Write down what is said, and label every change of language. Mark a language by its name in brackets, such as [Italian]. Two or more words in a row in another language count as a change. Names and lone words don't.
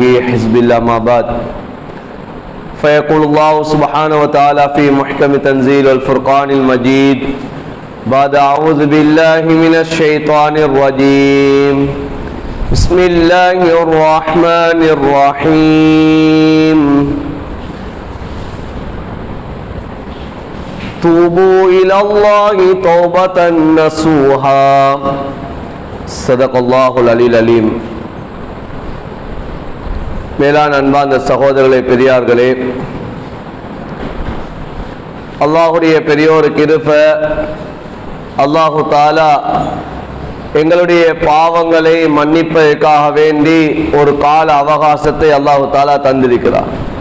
[Arabic] حزب الله ما بعد فيقول الله سبحانه وتعالى في محكم تنزيل الفرقان المجيد بعد أعوذ بالله من الشيطان الرجيم بسم الله الرحمن الرحيم توبوا إلى الله توبة نصوحا صدق الله العلي العليم. [Tamil] மேலான அன்பார்ந்த சகோதரர்களே, பெரியார்களே, அல்லாஹுடைய பெரியோர் கிருபை, [Arabic] الله تعالى [Tamil] எங்களுடைய பாவங்களை மன்னிப்பதற்காக வேண்டி ஒரு கால அவகாசத்தை [Arabic] الله تعالى [Tamil] தந்திருக்கிறார்.